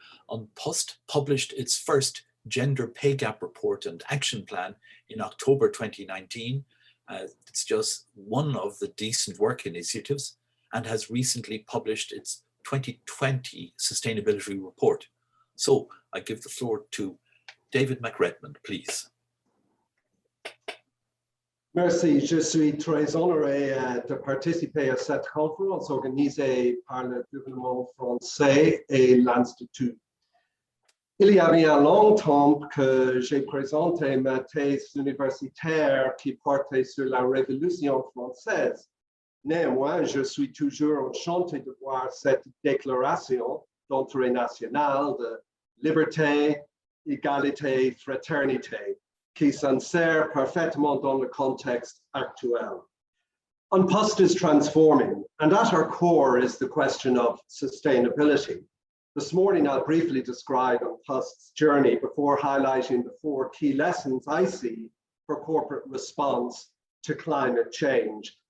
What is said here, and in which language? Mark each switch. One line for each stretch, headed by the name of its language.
English: An Post published its first gender pay gap report and action plan in October 2019. It's just one of the decent work initiatives and has recently published its 2020 sustainability report. So I give the floor to David McRedmond, please.
French: Merci, je suis très honoré de participer à cette conférence organisée par le gouvernement français et l'Institut. Il y a bien longtemps que j'ai présenté ma thèse universitaire qui portait sur la Révolution française. Néanmoins, je suis toujours enchanté de voir cette déclaration d'intérêt national de liberté, égalité, fraternité, qui s'insère parfaitement dans le contexte actuel.
English: An Post is transforming, and at our core is the question of sustainability. This morning, I'll briefly describe An Post's journey before highlighting the 4 key lessons I see for corporate response to climate change.